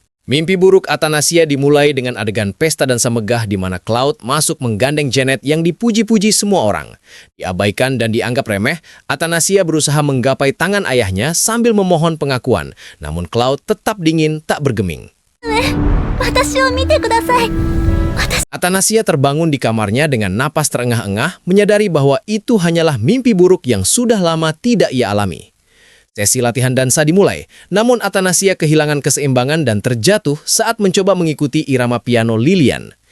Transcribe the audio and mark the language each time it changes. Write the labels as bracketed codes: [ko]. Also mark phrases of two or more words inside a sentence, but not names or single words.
[id] Mimpi buruk Athanasia dimulai dengan adegan pesta dansa megah di mana Claude masuk menggandeng Janet yang dipuji-puji semua orang. Diabaikan dan dianggap remeh, Athanasia berusaha menggapai tangan ayahnya sambil memohon pengakuan. Namun Claude tetap dingin, tak bergeming. [ja] 私を見てください。 [id] Athanasia terbangun di kamarnya dengan napas terengah-engah, menyadari bahwa itu hanyalah mimpi buruk yang sudah lama tidak ia alami. Sesi latihan dansa dimulai, namun Athanasia kehilangan keseimbangan dan terjatuh saat mencoba mengikuti irama piano Lilian.